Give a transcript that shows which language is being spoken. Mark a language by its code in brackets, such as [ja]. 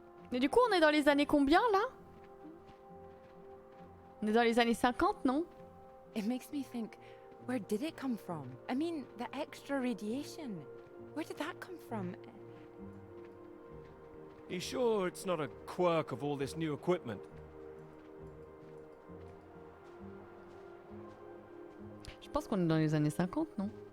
[fr] Mais du coup, on est dans les années combien, là? On est dans les années 50, non? [en] It makes me think, where did it come from? I mean, the extra radiation. Where did that come from? You sure it's not a quirk of all this new equipment? [fr] Je pense qu'on est dans les années 50, non?